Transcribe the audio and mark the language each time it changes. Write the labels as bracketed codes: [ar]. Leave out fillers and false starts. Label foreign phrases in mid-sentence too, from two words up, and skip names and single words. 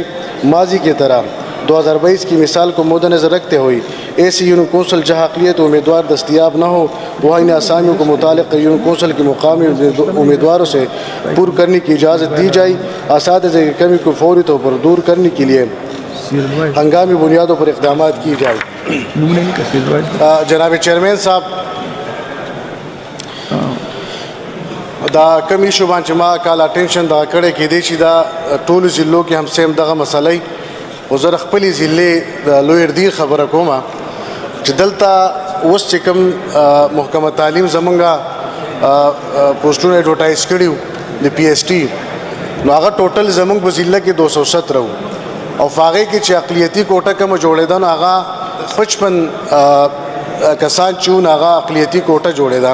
[ur] ماضی کی طرح 2022 کی مثال کو مدنظر رکھتے ہوئے ایسی یونین کونسل جہاں اقلیتی امیدوار دستیاب نہ ہو، وہاں ان اسامیوں کو متعلقہ یونین کونسل کے مقامی امیدواروں سے پر کرنے کی اجازت دی جائے۔ اساتذہ کی کمی کو فوری طور پر دور کرنے کے لیے ہنگامی بنیادوں پر اقدامات کی جائے۔ [ps] جناب چیئرمین صاحب، دا کم ایشو باندې ما [en] call attention [ps] دا کړی کېدی شي دا ټولو ضلعو کې هم سیم دغه مسله خو زه د خپلې ضلعې د لوهردیر خبره کومه چې دلته اوس چې کوم محکمه تعلیم زمونږ پوسټونه ایډورټایز کړي وو د پی ایس ټي، نو هغه ټوټل زمونږ په ضلع کې 217 وو، او په هغې کې چې اقلیتي کوټه کومه جوړېده نو هغه 55 کسان چې وو هغه اقلیتي کوټه جوړېده۔